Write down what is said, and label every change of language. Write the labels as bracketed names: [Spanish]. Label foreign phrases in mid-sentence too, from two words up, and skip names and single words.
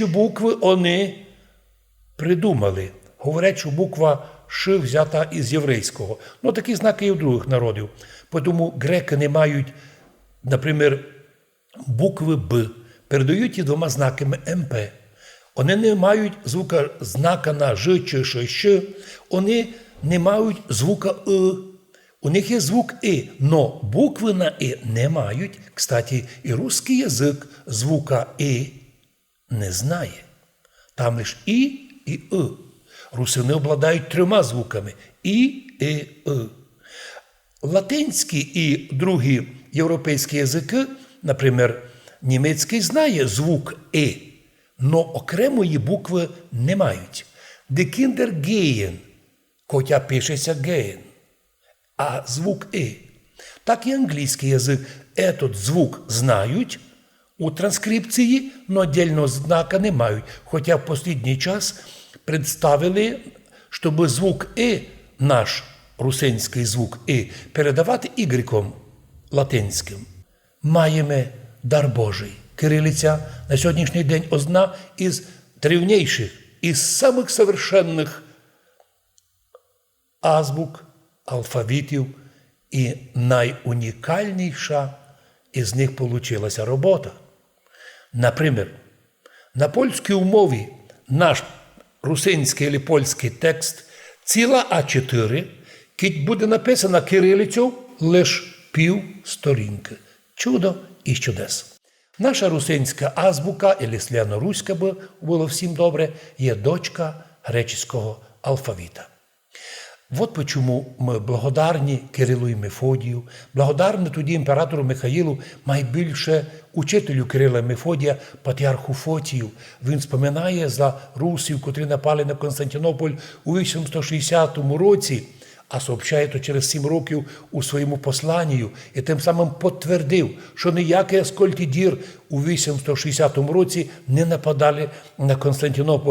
[Rusyn] Недостающие букви вони придумали. Говорять, що буква Ш взята із єврейського. Ну, такі знаки і у других народів. Тому греки не мають, наприклад, букви Б, передають її двома знаками МП. Вони не мають звука знака на Ж чи Щ, вони не мають звука «и». У них є звук «и», но букви на «и» не мають. Кстати, і русский язик звука «и» не знає. Там лише «і» і «и». Русини обладають трьома звуками «і», «и», «и». Латинські і другі європейські язики, наприклад, німецький знає звук «и», но окремої букви не мають. [German] Die Kinder gehen, [Rusyn] хоча пишеться «gehen», а звук «и». Так і англійський язик этот звук знають у транскрипції, но отдельного знака не мають. Хоча в останній час представили, щоб звук «и», наш русинський звук «и», передавати ігреком латинським. Маємо дар Божий. Кирилиця на сьогоднішній день одна із древнейших, із самих совершенних азбук, алфавітів, і найунікальніша із них получилася робота. Наприклад, на польській мові наш русинський або польський текст ціла А4, кіть буде написана кирилицю лише пів сторінки. Чудо і чудес. Наша русинська азбука, або славяно-руська, би було всім добре, є дочка греческого алфавіта. Вот почему ми благодарні Кирилу і Мефодію, благодарні тоді імператору Михаїлу, найбільше учителю Кирила і Мефодія, патріарху Фотію. Він споминає за русів, котрі напали на Константинополь у 860 році, а сообщає то через 7 років у своєму посланню, і тим самим підтвердив, що ніякий Аскольд-і-Дір у 860 році не нападали на Константинополь.